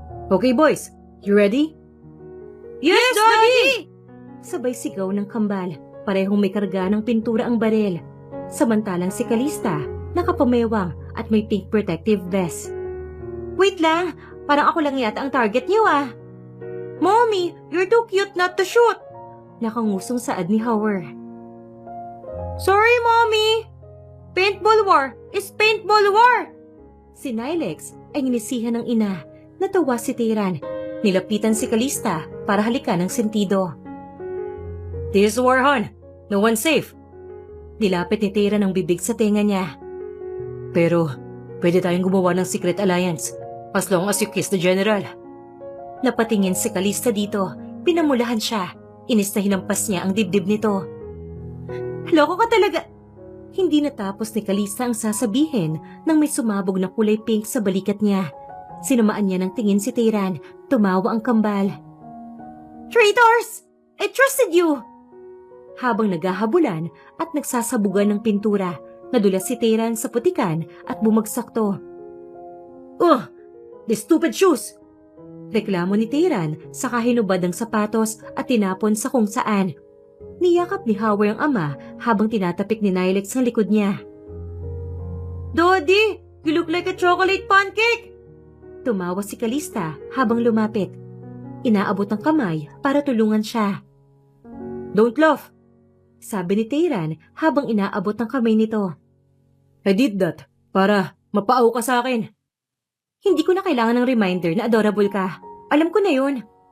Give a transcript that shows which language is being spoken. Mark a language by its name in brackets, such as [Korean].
[English] Okay boys, you ready? Yes, Daddy! [Filipino] Sabay sigaw ng kambal, parehong may karga ng pintura ang barel. Samantalang si Calista, nakapamewang at may pink protective vest. Wait lang, parang ako lang yata ang target niyo ah. [English] Mommy, you're too cute not to shoot. [Filipino] Nakangusong saad ni Howard. [English] Sorry, Mommy! Paintball war is paintball war! [Filipino] Si Nilex ay nginisihan ng ina. Natawa si Tayran. Nilapitan si Calista para halikan ng sentido. [English] This is war, hon. No one's safe. [Filipino] Nilapit ni Tayran ang bibig sa tenga niya. Pero, pwede tayong gumawa ng [English] secret alliance as long as you kiss the general. [Filipino] Napatingin si Calista dito. Pinamulahan siya. Inis na hinampas niya ang dibdib nito. Loko ka talaga. Hindi natapos ni Calista ang sasabihin nang may sumabog na kulay pink sa balikat niya. Sinamaan niya ng tingin si Tayran. Tumawa ang kambal. [English] Traitors! I trusted you! [Filipino] Habang naghahabulan at nagsasabugan ng pintura, nadulas si Tayran sa putikan at bumagsak to. [English] The stupid shoes! [Filipino] Reklamo ni Tayran saka hinubad ang sapatos at tinapon sa kung saan. Niyakap ni Howard ang ama habang tinatapik ni Nilex ang likod niya. [English] Daddy, you look like a chocolate pancake! [Filipino] Tumawa si Calista habang lumapit. Inaabot ang kamay para tulungan siya. [English] Don't laugh, [Filipino] sabi ni Tayran habang inaabot ang kamay nito. [English] I did that [Filipino] para mapaaw ka sa akin. Hindi ko na kailangan ng reminder na adorable ka. Alam ko na yun.